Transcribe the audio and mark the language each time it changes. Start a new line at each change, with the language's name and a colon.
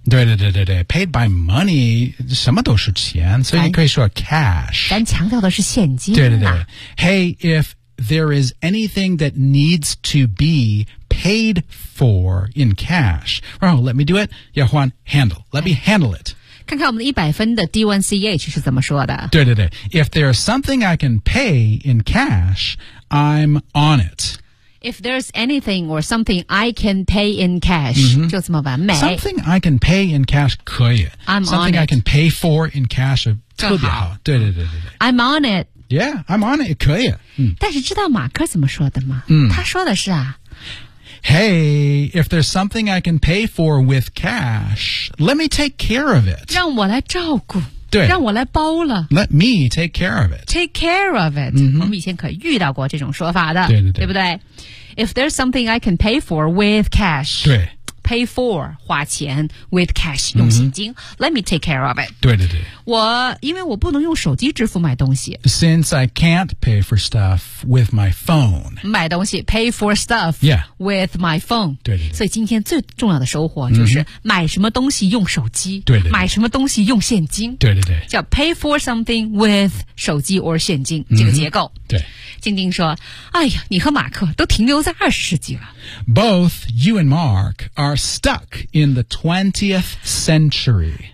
Chinese: 对对对对对
English: paid by money,
Chinese: 什么都是钱所以你可以说 cash. 咱强调的是现金、啊。对对对。
English: Hey, if there is anything that needs to be,paid for in cash. Oh, let me do it. Yeah, Juan, handle. Let me handle it.
Chinese: 看看我们的100分的 D1CH 是怎么说的。对对对。
English: If there's something I can pay in cash, I'm on it. If there's anything or something I can pay in cash,、
Chinese: 就这么完美。
English: Something I can pay in cash
Chinese: 可以。
English: I'm on it. Something I can pay for in cash
Chinese: 特别好。对对对对对。
English: I'm on it. Yeah, I'm on it.
Chinese: 可以。但是知道马克怎么说的吗、他说的是啊。
English: Hey, if there's something I can pay for with cash, let me take care of it.
Chinese: 让我来照顾。对。让我来包了。
English: Let me take care of it. Take care of it.、
Chinese: 我们以前可遇到过这种说法的。对对对。对不对
English: ?If there's something I can pay for with cash.
Chinese: 对。
English: Pay for,
Chinese: 花钱
English: with cash,
Chinese: 用现金、
English: Let me take care of it.
Chinese: 对对对。我因为我不能用手机支付买东西。
English: Since I can't pay for stuff with my phone.
Chinese: 买东西
English: pay for stuff、with my phone.
Chinese: 对对对。所以今天最重要的收获就是买什么东西用手机。对对对。买什么东西用现金。对对对。叫
English: pay for something with
Chinese: 手机 or 现金、这个结构。对。静静说哎呀你和马克都停留在二十世纪了。
English: Both you and Mark are stuck in the 20th century.